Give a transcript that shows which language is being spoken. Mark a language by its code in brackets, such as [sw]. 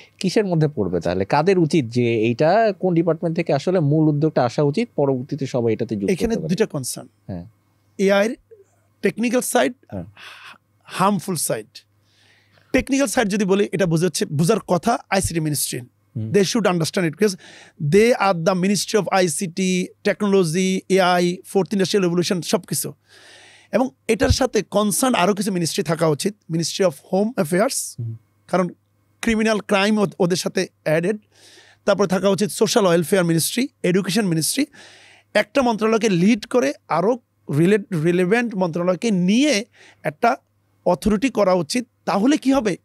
[bn] কিসের মধ্যে পড়বে তাহলে? কাদের উচিত যে এইটা কোন ডিপার্টমেন্ট থেকে আসলে মূল উদ্যোগটা আসা উচিত, পরবর্তীতে সবাই এটাতে যুক্ত? এখানে দুইটা কনসার্ন, হ্যাঁ, AI technical side, harmful side. Technical side যদি বলি, এটা বোঝার কথা ICT ministry. [en] They should understand it because they are the Ministry of ICT, Technology, AI, Fourth Industrial Revolution, সব কিছু। [bn] এবং এটার সাথে কনসার্ন আরও কিছু মিনিস্ট্রি থাকা উচিত, মিনিস্ট্রি অফ হোম অ্যাফেয়ার্স, কারণ ক্রিমিনাল ক্রাইম ওদের সাথে অ্যাডেড। তারপরে থাকা উচিত social welfare ministry, education ministry. একটা মন্ত্রণালয়কে লিড করে আরও রিলেভেন্ট মন্ত্রণালয়কে নিয়ে একটা অথরিটি করা উচিত। তাহলে কি হবে?